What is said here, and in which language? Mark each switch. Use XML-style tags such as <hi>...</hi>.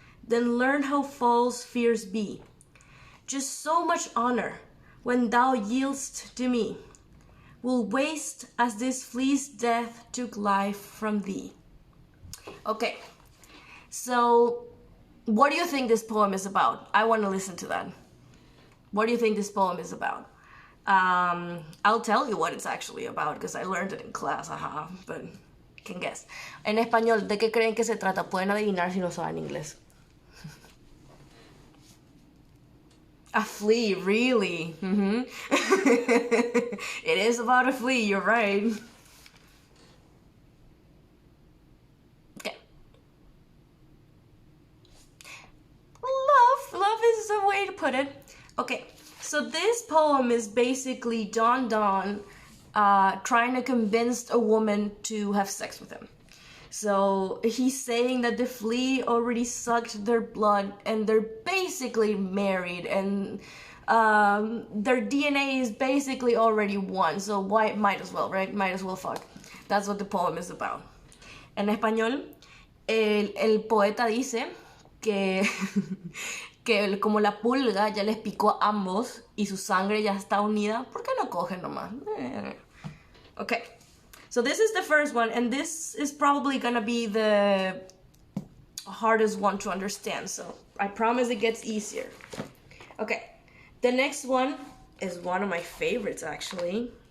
<en>Then learn how false fears be. Just so much honor, when thou yield'st to me, will waste as this flea's death took life from thee. Okay, so what do you think this poem is about? I want to listen to that. What do you think this poem is about? I'll tell you what it's actually about because I learned it in class, but can guess.</en> <es>En español, ¿de qué creen que se trata? Pueden adivinar si no saben inglés.</es> <en>A flea, really? It is about a flea, you're right. Okay. Love is a way to put it. Okay, so this poem is basically John Donne trying to convince a woman to have sex with him. So he's saying that the flea already sucked their blood and they're basically married and their DNA is basically already one. So why, might as well, right? Might as well fuck. That's what the poem is about.</en> <es>En español, el poeta dice que, que como la pulga ya les picó a ambos y su sangre ya está unida, ¿por qué no cogen nomás?</es> <en>Okay, so this is the first one, and this is probably gonna be the hardest one to understand, so I promise it gets easier. Okay, the next one is one of my favorites, actually.</en>